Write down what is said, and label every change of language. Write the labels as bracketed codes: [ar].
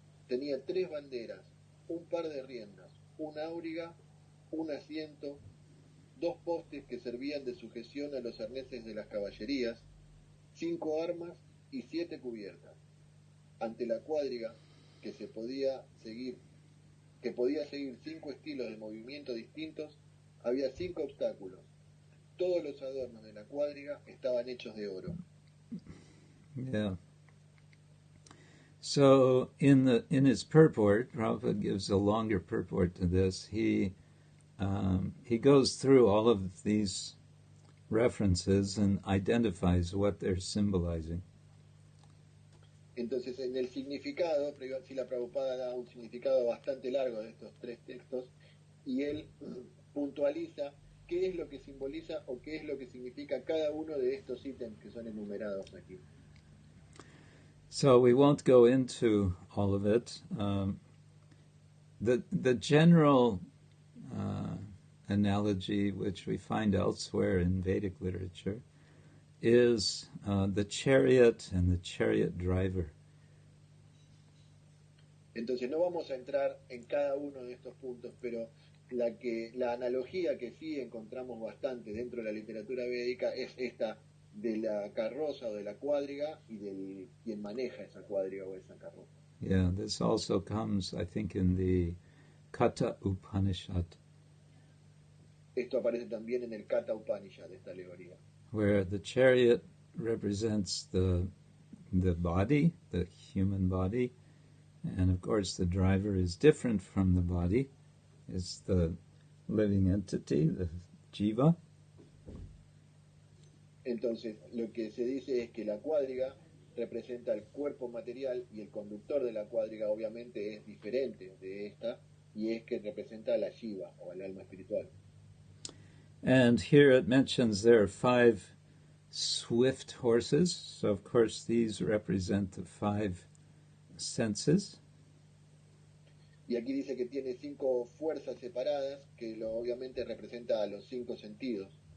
[es] Tenía 3 banderas, un par de riendas, un auriga, un asiento, 2 postes que servían de sujeción a los arneses de las caballerías, 5 armas y 7 cubiertas. Ante la cuadriga, que podía seguir 5 estilos de movimiento distintos, había 5 obstáculos. Todos los adornos de la cuadriga estaban hechos de oro. Yeah. [en] So in his purport, Prabhupada gives a longer purport to this. He goes through all of these references and identifies what they're symbolizing. [es] Entonces, en el significado, Srila Prabhupada da un significado bastante largo de estos 3 textos y él puntualiza qué es lo que simboliza o qué es lo que significa cada uno de estos ítems que son enumerados aquí. [en] So we won't go into all of it. The general analogy, which we find elsewhere in Vedic literature, is the chariot and the chariot driver. [es] Entonces no vamos a entrar en cada uno de estos puntos, pero la analogía que sí encontramos bastante dentro de la literatura védica es esta de la carroza o de la cuadriga y del quien maneja esa cuadriga o esa carroza. [en] Yeah, this also comes, I think, in the Katha Upanishad. [es] Esto aparece también en el Katha Upanishad, esta alegoría. [en] Where the chariot represents the body, the human body, and of course the driver is different from the body. It's the living entity, the jiva. [es] Entonces, lo que se dice es que la cuadriga representa el cuerpo material y el conductor de la cuadriga obviamente es diferente de esta y es que representa a la jiva o al alma espiritual. [en] And here it mentions there are 5 swift horses, so of course these represent the 5 senses. [es] Y aquí dice que tiene 5 fuerzas separadas, que obviamente representa a los 5 sentidos.